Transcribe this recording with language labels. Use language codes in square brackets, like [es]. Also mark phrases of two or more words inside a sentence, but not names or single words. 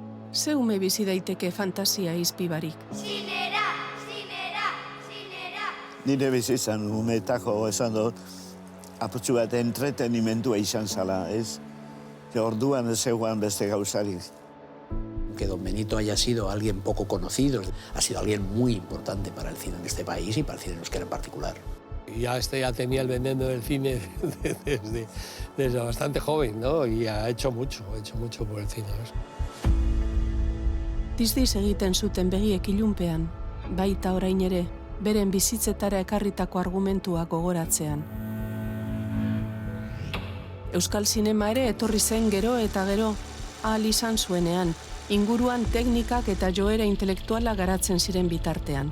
[eu] Ze ume bizi daiteke fantasia izpibarik. Zinera, zinera, zinera. Nire bizitzan umetako esan dut, apurtxu bat entretenimendua izan zala, ez? Orduan ez eguan beste gauzarik. [es] Que don Benito haya sido alguien poco conocido, ha sido alguien muy importante para el cine en este país y para el cine euskera en particular. Ya tenía el veneno del cine desde bastante joven, ¿no? Y ha hecho mucho por el cine, ¿no? [eu] Dizdiz egiten zuten begiek ilunpean, baita orain ere, beren bizitzetara ekarritako argumentua gogoratzean. Euskal Zinema ere etorri zen gero eta gero, ahal izan zuenean, inguruan teknikak eta joera intelektuala garatzen ziren bitartean.